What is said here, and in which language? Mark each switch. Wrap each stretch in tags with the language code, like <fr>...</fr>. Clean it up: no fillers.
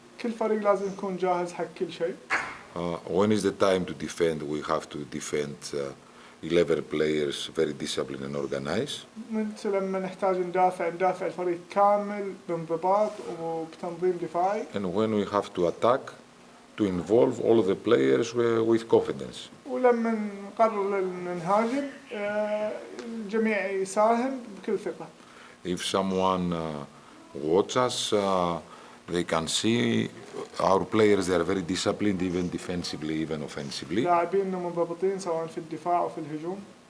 <ar>كل فريق لازم يكون جاهز حق كل شيء.</ar> <en>When is the time to defend? We have to defend 11 players very disciplined and organized.</en> <ar>لما نحتاج ندافع الفريق كامل بانضباط وبتنظيم دفاعي.</ar> <en>And when we have to attack, to involve all the players with confidence.</en> <ar>ولما نقرر نهاجم الجميع يساهم بكل ثقة.</ar> <en>If someone watch us, they can see our players. They are very disciplined, even defensively, even offensively.</en> <ar>لاعبيننا منضبطين سواء في الدفاع أو في الهجوم.</ar>